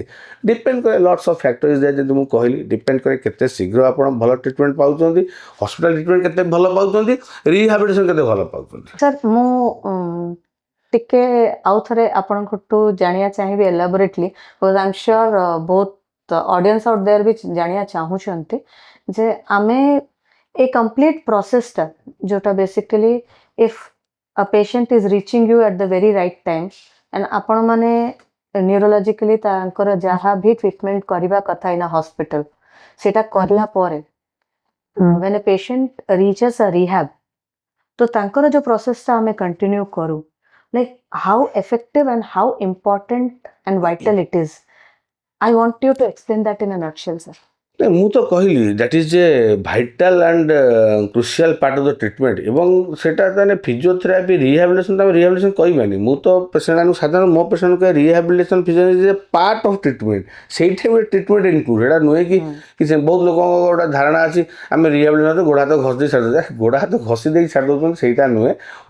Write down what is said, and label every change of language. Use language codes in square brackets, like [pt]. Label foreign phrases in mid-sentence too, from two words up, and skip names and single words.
[or] ଡିପେଣ୍ଡ କରେ [en] lots of factors, [or] ଯେମିତି ମୁଁ କହିଲି, ଡିପେଣ୍ଡ କରେ କେତେ ଶୀଘ୍ର ଆପଣ ଭଲ ଟ୍ରିଟମେଣ୍ଟ ପାଉଛନ୍ତି, [en] hospital treatment [or] କେତେ ଭଲ ପାଉଛନ୍ତି, ରିହାବିଲିଟେସନ୍ କେତେ ଭଲ ପାଉଛନ୍ତି। ସାର୍ ମୁଁ ଟିକେ ଆଉ ଥରେ ଆପଣଙ୍କଠୁ ଜାଣିବା ଚାହିଁବି ଏଲାବୋରେଟଲି, [en] because I am sure [or] ବହୁତ [en] audience out there [or] ବି ଜାଣିବା ଚାହୁଁଛନ୍ତି ଯେ ଆମେ ଏ କମ୍ପ୍ଲିଟ୍ ପ୍ରୋସେସଟା, ଯୋଉଟା ବେସିକାଲି [en] if a patient is reaching you at the very right time and [or] ଆପଣ ମାନେ ନ୍ୟୁରୋଲୋଜିକାଲି ତାଙ୍କର ଯାହା ବି ଟ୍ରିଟମେଣ୍ଟ କରିବା କଥା [en] in hospital [or] ସେଇଟା କରିଲା ପରେ [en] when a patient reaches a rehab, [or] ତ ତାଙ୍କର ଯୋଉ ପ୍ରୋସେସଟା ଆମେ କଣ୍ଟିନ୍ୟୁ କରୁ, [en] like how effective and how important and vital it is, I want you to explain that in a nutshell, sir. [or] ମୁଁ ତ କହିଲି [en] that is a vital and crucial part of the treatment. [or] ଏବଂ ସେଇଟା ତାହେଲେ [en] physiotherapy rehabilitation, [or] ତ ଆମେ ରିହାବିଲିଟେସନ୍ କହିବାନି। ମୁଁ ତ ପେସେଣ୍ଟ ସାଧାରଣ ମୋ ପେସେଣ୍ଟ କହେ [en] rehabilitation physiotherapy is a part of treatment. [or] ସେଇଠି ଗୋଟେ [en] treatment include, [or] ଏଇଟା ନୁହେଁ କି କିଛି। ବହୁତ ଲୋକଙ୍କ ଗୋଟେ ଧାରଣା ଅଛି ଆମେ ରିହାବିଲିଟେସନ୍ ଗୋଡ଼ ହାତ ଘଷି ଦେଇ ଛାଡ଼ି ଦେଉଛେ, ଗୋଡ଼ ହାତ ଘଷି ଦେଇକି ଛାଡ଼ି ଦେଉଛନ୍ତି, ସେଇଟା ନୁହେଁ।